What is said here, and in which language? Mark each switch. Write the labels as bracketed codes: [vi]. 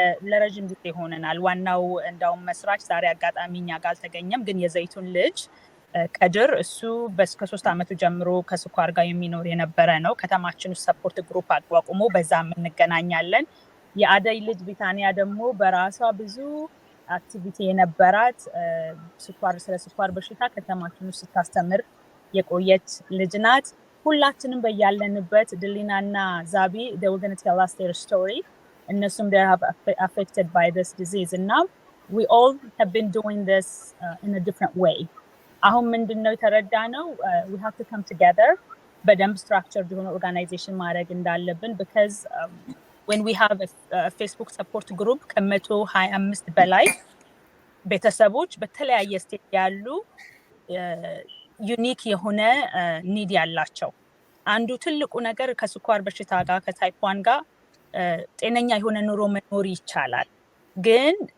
[am] ለረጅም ጊዜ ሆነናል። ዋናው እንዳውም መስራች ዛሬ አጋጣሚ እኛ ጋር አልተገኘም፣ ግን የዘይቱን ልጅ ከድር እሱ ከ3 ዓመቱ ጀምሮ ከስኳር ጋር የሚኖር የነበረ ነው። ከተማችን ውስጥ ሰፖርት ግሩፕ አቋቁሞ በዛ እንገናኛለን። የአደይ ልጅ ቢታንያ ደግሞ በራሷ ብዙ አክቲቪቲ የነበራት ስለ ስኳር በሽታ ከተማችን ውስጥ ስታስተምር የቆየች ልጅ ናት። ሁላችንም በያለንበት ድሊናና ዛቢ [en] they were going to tell us their story. [am] እነሱም [en] they are affected by this disease and now we all have been doing this in a different way. [am] አሁን ምንድነው የተረዳነው? [en] We have to come together [am] በደንብ [en] structured የሆነ organization [am] ማድረግ እንዳለብን [en] because when we have a Facebook support group [am] ከ125 በላይ ቤተሰቦች በተለያየ ስቴት ያሉ ዩኒክ የሆነ ኒድ ያላቸው። አንዱ ትልቁ ነገር ከስኳር በሽታ ጋር ከታይፕ 1 ጋር ጤነኛ የሆነ ኑሮ መኖር ይቻላል፣ ግን